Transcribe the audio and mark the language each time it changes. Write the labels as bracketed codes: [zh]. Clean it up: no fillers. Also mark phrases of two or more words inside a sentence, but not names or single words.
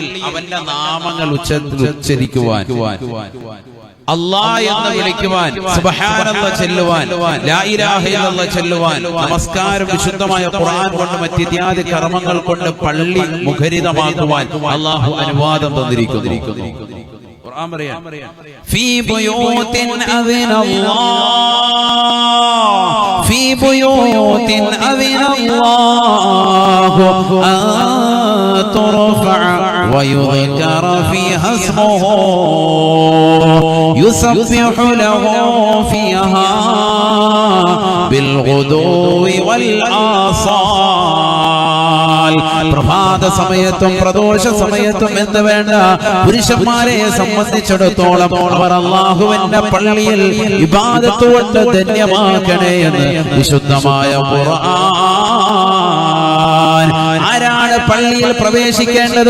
[ml] അവന്റെ നാമങ്ങൾ ഉച്ചരിക്കുവാൻ, അല്ലാഹ് എന്ന് വിളിക്കുവാൻ, സുബ്ഹാനല്ലാഹ് ചെല്ലുവാൻ, [ar] لا إله إلا الله [ml] ചെല്ലുവാൻ, നമസ്കാരം വിശുദ്ധമായ ഖുർആൻ കൊണ്ട് മറ്റിത്യാദി കർമ്മങ്ങൾ കൊണ്ട് പള്ളി മുഖരിതമാക്കുവാൻ അല്ലാഹു അനുവാദം തന്നിരിക്കുന്നു. [ar] في بيوت أذن الله في بيوت أذن الله أن ترفع ويذكر فيها اسمه يسبح له فيها بالغدو والآصال. [ml] പ്രഭാത സമയത്തും പ്രദോഷ സമയത്തും എന്ന് വേണ്ട പുരുഷന്മാരെ സംബന്ധിച്ചിടത്തോളം അവർ അല്ലാഹുവിന്റെ പള്ളിയിൽ ഇബാദത്ത് കൊണ്ട് ധന്യമാക്കണേ എന്ന് വിശുദ്ധമായ ഖുർആൻ. ആരാണ് പള്ളിയിൽ പ്രവേശിക്കേണ്ടത്?